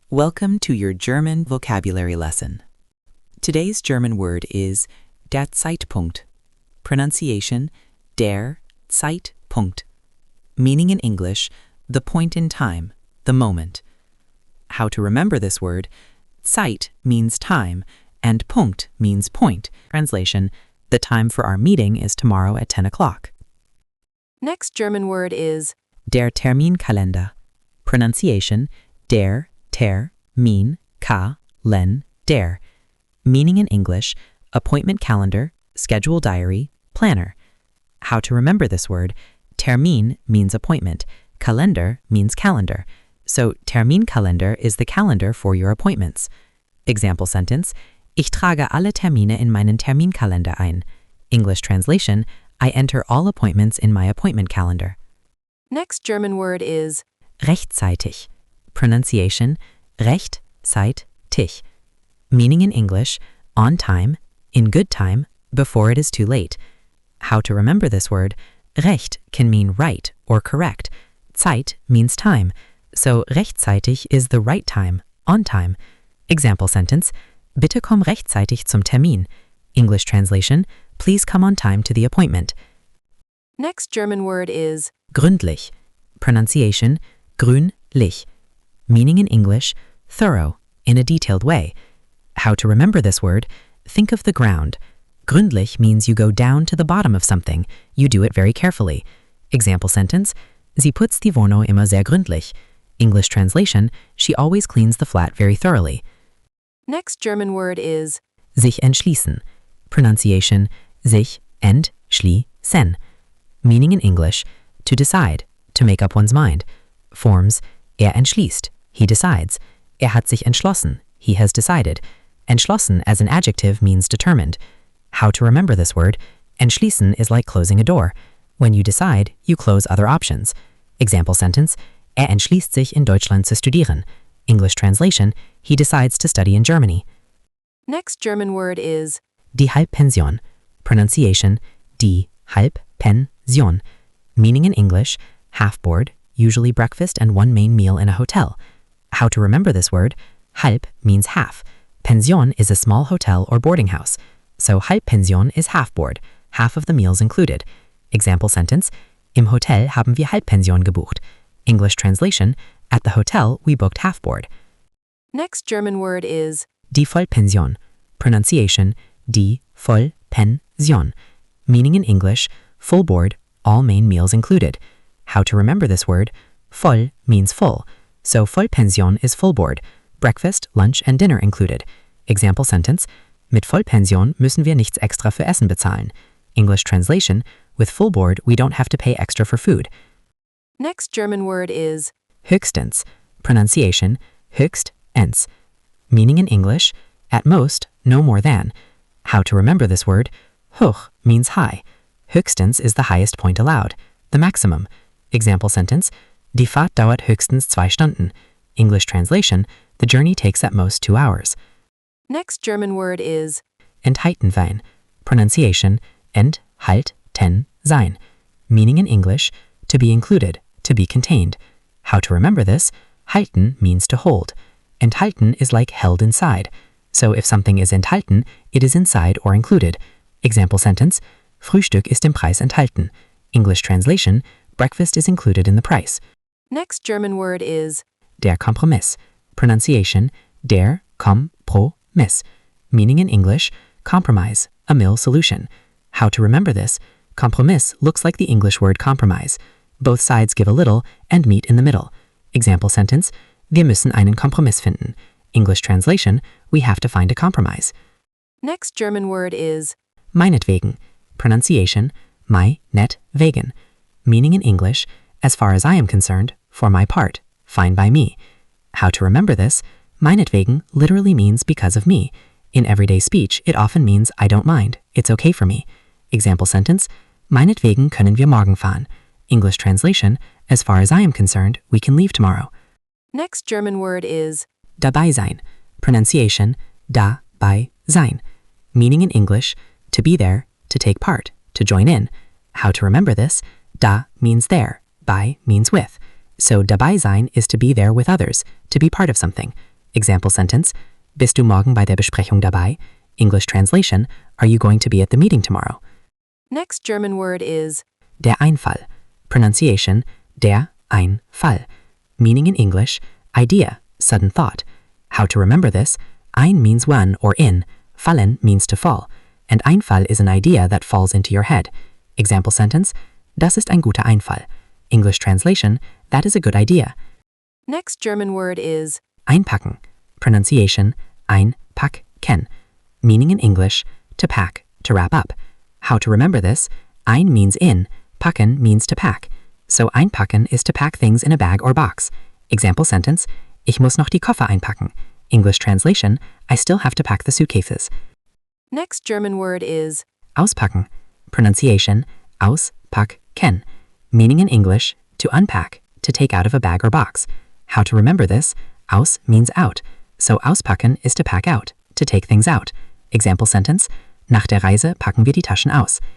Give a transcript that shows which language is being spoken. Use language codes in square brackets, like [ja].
[en] Welcome to your German vocabulary lesson. Today's German word is der Zeitpunkt. Pronunciation, der Zeitpunkt. Meaning in English, the point in time, the moment. How to remember this word: Zeit means time, and Punkt means point. Translation, the time for our meeting is tomorrow at 10 o'clock. Next German word is Der Terminkalender. Pronunciation, der Termin der. Meaning in English, appointment calendar, schedule diary, planner. How to remember this word: Termin means appointment, Kalender means calendar. So Terminkalender is the calendar for your appointments. Example sentence: [de] Ich trage alle Termine in meinen Terminkalender ein. [en] English translation: I enter all appointments in my appointment calendar. Next German word is Rechtzeitig. Pronunciation, rechtzeitig. Meaning in English, on time, in good time, before it is too late. How to remember this word: Recht can mean right or correct. Zeit means time, so rechtzeitig is the right time, on time. Example sentence: [de] Bitte komm rechtzeitig zum Termin. [en] English translation: Please come on time to the appointment. Next German word is Gründlich. Pronunciation, grünlich. Meaning in English, thorough, in a detailed way. How to remember this word: Think of the ground. Gründlich means you go down to the bottom of something. You do it very carefully. Example sentence: [de] Sie putzt die Wohnung immer sehr gründlich. [en] English translation: She always cleans the flat very thoroughly. Next German word is Sich entschließen. Pronunciation, sich entschließen. Meaning in English, to decide, to make up one's mind. Forms, entschließt, he decides. Hat sich entschlossen, he has decided. Entschlossen as an adjective means determined. How to remember this word: Entschließen is like closing a door. When you decide, you close other options. Example sentence: [de] entschließt sich in Deutschland zu studieren. [en] English translation: He decides to study in Germany. Next German word is Die Halbpension. Pronunciation, die Halbpension. Meaning in English, half board, usually breakfast and one main meal in a hotel. How to remember this word: Halb means half. Pension is a small hotel or boarding house. So Halbpension is half board, half of the meals included. Example sentence: [de] Im Hotel haben wir Halbpension gebucht. [en] English translation: At the hotel we booked half board. Next German word is Die Vollpension. Pronunciation, die Vollpension. Meaning in English, full board, all main meals included. How to remember this word: Voll means full, so Vollpension is full board, breakfast, lunch and dinner included. Example sentence: [de] Mit Vollpension müssen wir nichts extra für Essen bezahlen. [en] English translation: With full board we don't have to pay extra for food. Next German word is Höchstens. Pronunciation, höchstens. Meaning in English, at most, no more than. How to remember this word: Hoch means high. Höchstens is the highest point allowed, the maximum. Example sentence: [de] Die Fahrt dauert höchstens 2 Stunden. [en] English translation: The journey takes at most 2 hours. Next German word is Enthalten sein. Pronunciation, enthalten sein. Meaning in English, to be included, to be contained. How to remember this: Halten means to hold. Enthalten is like held inside. So if something is enthalten, it is inside or included. Example sentence: [de] Frühstück ist im Preis enthalten. [en] English translation: Breakfast is included in the price. Next German word is Der Kompromiss. Pronunciation, der Kompromiss. Meaning in English, compromise, a middle solution. How to remember this: Kompromiss looks like the English word compromise. Both sides give a little and meet in the middle. Example sentence: [de] Wir müssen einen Kompromiss finden. [en] English translation: We have to find a compromise. Next German word is Meinetwegen. Pronunciation, meinetwegen. Meaning in English, as far as I am concerned, for my part, fine by me. How to remember this: Meinetwegen literally means because of me. In everyday speech, it often means I don't mind, it's okay for me. Example sentence: [de] Meinetwegen können wir morgen fahren. [en] English translation: As far as I am concerned, we can leave tomorrow. Next German word is Dabei sein. Pronunciation, dabei sein. Meaning in English, to be there, to take part, to join in. How to remember this: Da means there, bei means with. So dabei sein is to be there with others, to be part of something. Example sentence, [de] bist du morgen bei der Besprechung dabei? [en] English translation, are you going to be at the meeting tomorrow? Next German word is Der Einfall. Pronunciation, der Einfall. Meaning in English, idea, sudden thought. How to remember this, ein means one or in, fallen means to fall, and Einfall is an idea that falls into your head. Example sentence, [de] das ist ein guter Einfall. [en] English translation, that is a good idea. Next German word is Einpacken. Pronunciation, einpacken. Meaning in English, to pack, to wrap up. How to remember this, ein means in, packen means to pack. So einpacken is to pack things in a bag or box. Example sentence, [de] ich muss noch die Koffer einpacken. [en] English translation, I still have to pack the suitcases. Next German word is Auspacken. Pronunciation, auspacken. Meaning in English, to unpack, to take out of a bag or box. How to remember this, aus means out. So auspacken is to pack out, to take things out. Example sentence, [de] nach der Reise packen wir die Taschen aus.